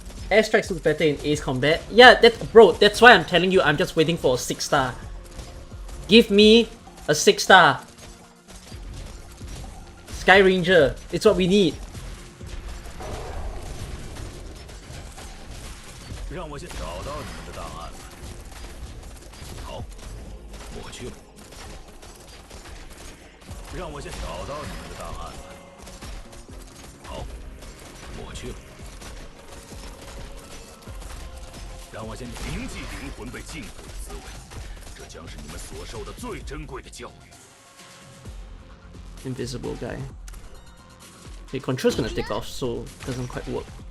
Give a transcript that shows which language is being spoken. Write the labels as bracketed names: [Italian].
[English] Airstrikes look better in Ace Combat. Yeah, bro, that's why I'm telling you I'm just waiting for a 6-star. Give me a 6-star. Sky Ranger, it's what we need. [Chinese] 让我先找到你们的档案。好，我去了。让我先找到你们的档案。好，我去了。让我先铭记灵魂被禁锢的滋味，这将是你们所受的最珍贵的教育。 [English] Invisible guy. Okay, Control's gonna take off, so it doesn't quite work.